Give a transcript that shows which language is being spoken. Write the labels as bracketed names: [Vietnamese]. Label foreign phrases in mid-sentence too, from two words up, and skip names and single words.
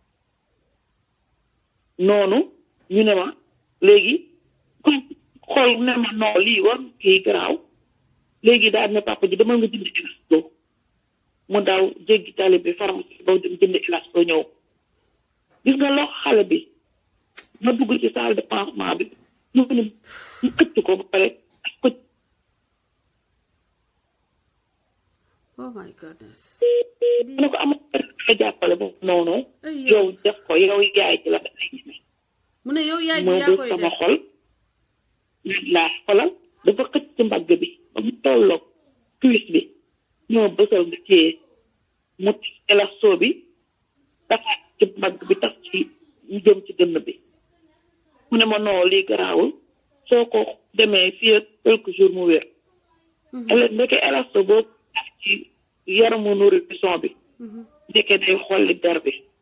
[Wolof] noonu ñu ne ma léegi xool ne ma non lii war kii garaaw léegi daal ne papa ji demal nga jënd élasto mu daw jéggi tali bi pharmacie ba dem jënd élasto ñëw gis nga loxo xale bi ma dugg ci [French] salle de pansement [Wolof] bi mu xëcc ko ba pare ko [English] oh my goodness [Wolof] ne ko am a jàppale ba noonu yow def ko yow yaay ci la dafay ñeme mu ne yow yaay ji yaa koy def sama xol laa xolal dafa xëcc ci mbagg bi ba mu tolloog cuisse bi ñoo bësal nga téye mu élasto bi dafa ci mbagg bi tax ci ñu jëm ci dënn bi mu ne ma non lii garaawul soo ko demee fii ak [French] quelques jours [Wolof] mu wér ndeke élasto boobu tax ci yaramu nourrisson bi ndeke day xolli der bi